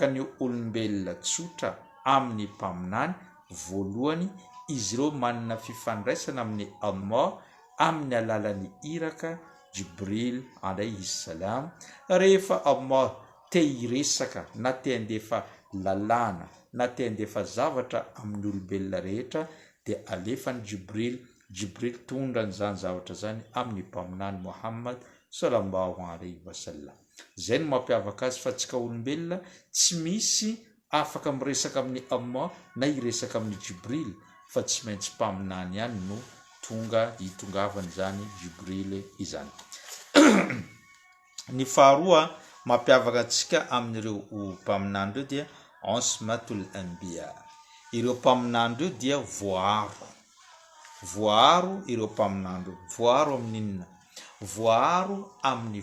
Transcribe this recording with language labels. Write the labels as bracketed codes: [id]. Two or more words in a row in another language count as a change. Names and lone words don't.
[mg] ny olombelona tsotra amin'ny mpaminany voalohany izy ireo manana fifandraisana amin'ny Allah amin'ny alalan'ny iraka Jibril [ar] عليه السلام [mg] rehefa Allah te hiresaka na te handefa lalàna na te handefa zavatra amin'ny olombelona rehetra dia alefany Jibril tondra n'izany zavatra zany amin'ny mpaminany Muhammad [ar] صلى الله عليه وسلم [mg] zay no mampiavaka azy fa tsika olombelona tsy misy afaka miresaka amin'ny Allah na hiresaka amin'ny Jibril fa tsy maintsy mpaminany ihany no tonga hitongavany zany Jibril izany ny faharoa mampiavaka antsika amin'ireo mpaminany ireo dia [ar] عصمة الأنبياء [mg] ireo mpaminany ireo dia voaro ireo mpaminany ireo voaro amin'inona voaro amin'ny